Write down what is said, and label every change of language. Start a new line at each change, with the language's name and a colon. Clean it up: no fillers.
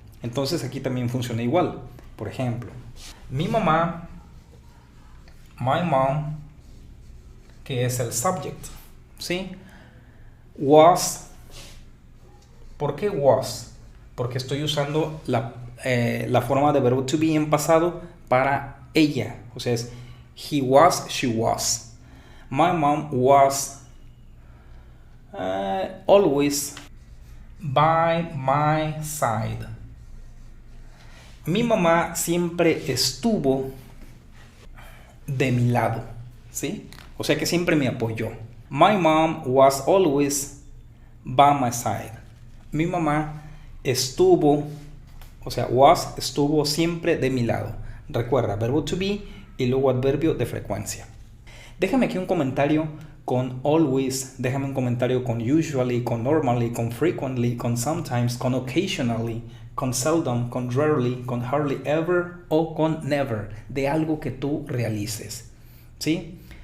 Spanish: Entonces aquí también funciona igual. Por ejemplo, mi mamá,
English: my mom,
Spanish: que es el subject, ¿sí? Was. ¿Por qué was? Porque estoy usando la forma de verbo to be en pasado para ella. O sea, es
English: he was, she was. My mom was always by my side.
Spanish: Mi mamá siempre estuvo de mi lado, ¿sí? O sea que siempre me apoyó.
English: My mom was always by my side.
Spanish: Mi mamá estuvo, o sea, estuvo siempre de mi lado. Recuerda, verbo to be y luego adverbio de frecuencia. Déjame aquí un comentario con always, déjame un comentario con usually, con normally, con frequently, con sometimes, con occasionally, con seldom, con rarely, con hardly ever o con never, de algo que tú realices. ¿Sí?